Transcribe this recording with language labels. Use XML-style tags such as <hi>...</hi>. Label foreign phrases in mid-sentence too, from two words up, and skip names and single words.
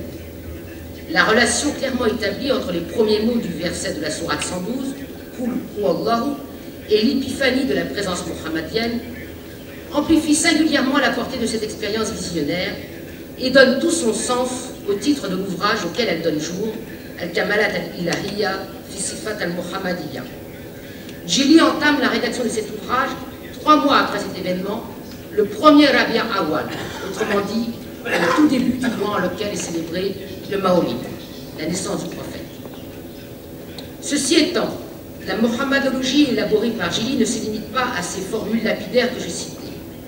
<fr>La relation clairement établie entre les premiers mots du verset de la sourate 112,</fr> <ar>قل هو الله,</ar> <fr>et l'épiphanie de la présence muhammadienne amplifie singulièrement la portée de cette expérience visionnaire et donne tout son sens au titre de l'ouvrage auquel elle donne jour, Al-Kamalat al-Ilahiyya fi Sifat al-Muhammadiyya. Jili entame la rédaction de cet ouvrage 3 mois après cet événement, le 1er Rabi' Awwal, autrement dit, le tout début du mois en lequel est célébré le Maolid, la naissance du prophète. Ceci étant, la mohammadologie élaborée par Jili ne se limite pas à ces formules lapidaires que je citais.</fr>